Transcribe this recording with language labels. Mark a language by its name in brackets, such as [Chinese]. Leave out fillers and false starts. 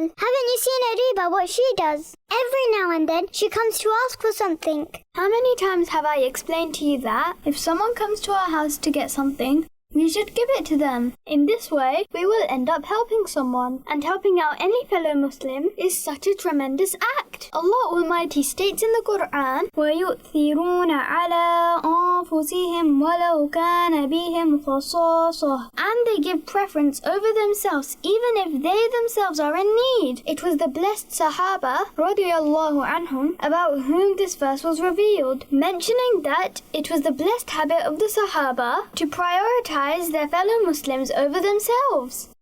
[English] Haven't you seen Ariba, what she does? Every now and then, she comes to ask for something. How many times have I explained to you that if someone comes to our house to get something, we should give it to them? In this way, we will end up helping someone. And helping out any fellow Muslim is such a tremendous act. Allah Almighty states in the Quran, [Arabic] وَيُؤْثِرُونَ عَلَىٰ أَنفُسِهِمْ وَلَوْ كَانَ بِهِمْ خَصَاصَةٌ. [English] And they give preference over themselves even if they themselves are in need. It was the blessed Sahaba, radiyallahu anhum, about whom this verse was revealed, mentioning that it was the blessed habit of the Sahaba to prioritize their fellow Muslims over themselves.